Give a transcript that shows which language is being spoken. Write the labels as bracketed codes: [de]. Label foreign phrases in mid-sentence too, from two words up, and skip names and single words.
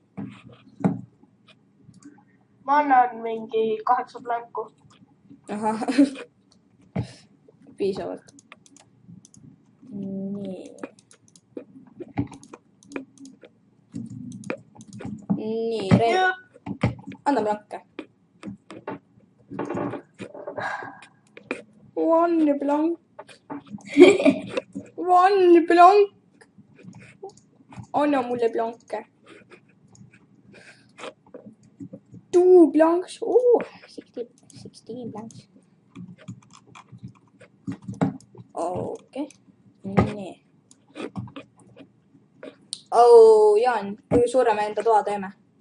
[et] Ma annan mingi 8 planku. Ahah. Piisavalt. Nii. Nii, Rein. Anna planke. [en] One plank. One plank. [et] Anna mulle planke. [en] 2 planks. 16 planks. Okei. [et] Nii. Jaan, kui suure me enda toa teeme?